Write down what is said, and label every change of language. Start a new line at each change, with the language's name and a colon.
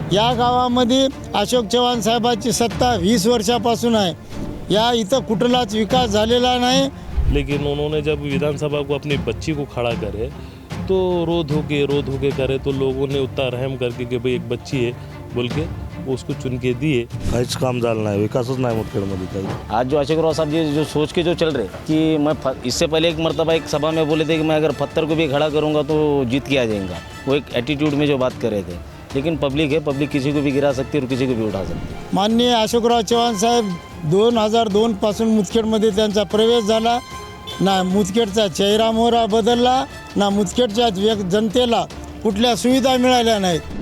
Marathi: या गावामध्ये अशोक चव्हाण साहेबांची सत्ता 20 वर्षापासून आहे. या इथं कुठलाच विकास झालेला नाही.
Hindi: लेकिन उन्होंने जब विधानसभा को अपनी बच्ची को खड़ा करे तो रो धो के करे, तो लोगों ने उतना रहम करके कि भाई एक बच्ची है बोल के उसको चुन के दिए.
Marathi: काहीच काम झालं नाही, विकासच नाही मुदखेडमध्ये काही.
Hindi: आज जो अशोक राव साहब जी जो सोच के जो चल रहे कि मैं इससे पहले एक मरतबा एक सभा में बोले थे कि मैं अगर पत्थर को भी खड़ा करूंगा तो जीत के आ जाएगा. वो एक एटीट्यूड में जो बात कर रहे थे. लेकिन पब्लिक है, पब्लिक किसी को भी गिरा सकती है और किसी को भी उठा सकती है.
Marathi: माननीय अशोकराव चव्हाण साहेब 2002 पासून मुदखेडमध्ये त्यांचा प्रवेश झाला. ना मुदखेडचा चेहरा मोहरा बदलला, ना मुदखेडच्या जनतेला कुठल्या सुविधा मिळाल्या नाहीत.